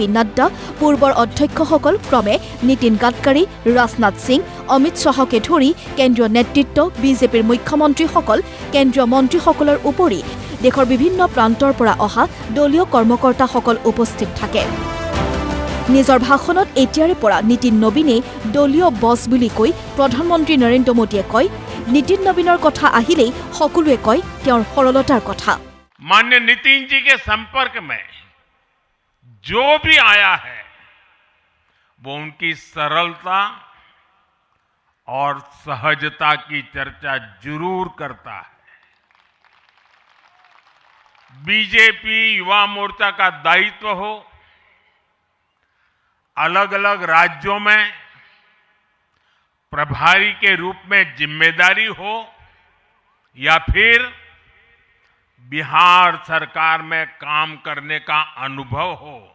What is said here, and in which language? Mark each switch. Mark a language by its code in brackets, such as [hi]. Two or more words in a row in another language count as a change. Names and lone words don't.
[as] নাড্ডা, পূৰ্বৰ অধ্যক্ষসকল ক্ৰমে নীতিন গাডকাৰী, ৰাজনাথ সিং, অমিত শ্বাহকে ধৰি কেন্দ্ৰীয় নেতৃত্ব, বিজেপিৰ মুখ্যমন্ত্ৰীসকল, কেন্দ্ৰীয় মন্ত্ৰীসকলৰ উপৰি দেশৰ বিভিন্ন প্ৰান্তৰ পৰা অহা দলীয় কৰ্মকৰ্তাসকল উপস্থিত থাকে। নিজৰ ভাষণত এতিয়াৰে পৰা নীতিন নবীনে দলীয় বছ বুলি কৈ প্ৰধানমন্ত্ৰী নৰেন্দ্ৰ মোদীয়ে কয়, নীতিন নবীনৰ কথা আহিলেই সকলোৱে কয় তেওঁৰ সৰলতাৰ কথা। [hi] माननीय नितिन जी के संपर्क में जो भी आया है वो उनकी सरलता और सहजता की चर्चा जरूर करता है। बीजेपी युवा मोर्चा का दायित्व हो, अलग अलग राज्यों में प्रभारी के रूप में जिम्मेदारी हो या फिर बिहार सरकार में काम करने का अनुभव हो,